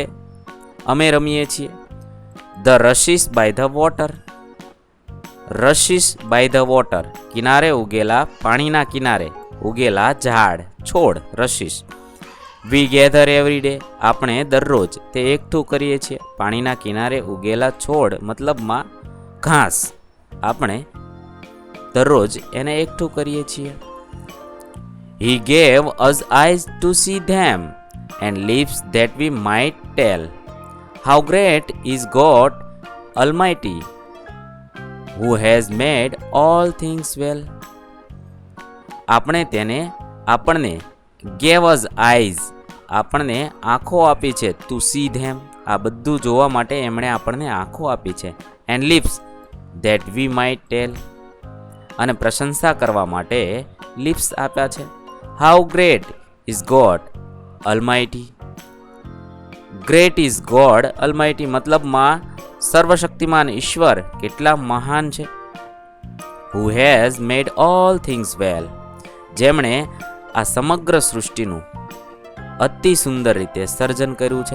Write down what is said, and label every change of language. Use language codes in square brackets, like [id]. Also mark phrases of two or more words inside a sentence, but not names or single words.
[gu] અમે રમીએ છીએ, [en] the rushes by the water rushes by the water [gu] કિનારે ઉગેલા, પાણીના કિનારે ઉગેલા ઝાડ છોડ રશિસ, [en] we gather every day [gu] આપણે દરરોજ તે એકઠું કરીએ છીએ, પાણીના કિનારે ઉગેલા છોડ મતલબમાં ઘાસ આપણે દરરોજ એને એકઠું કરીએ છીએ. [en] He gave us eyes to see them and lips that we might tell how great is God Almighty. who has made all things well. [gu] આપણને [en] gave us eyes, [gu] આપણને આંખો આપી છે [en] to see them, [gu] આ બધું જોવા માટે એમણે આપણને આંખો આપી છે. [en] and lips that we might tell, [gu] અને પ્રશંસા કરવા માટે લિપ્સ આપ્યા છે. [en] how great is God Almighty. great is God Almighty [gu] મતલબમાં સર્વશક્તિમાન ઈશ્વર કેટલા મહાન છે. [en] who has made all things well, [gu] જેમણે આ સમગ્ર સૃષ્ટિનું અતિ સુંદર રીતે સર્જન કર્યું છે.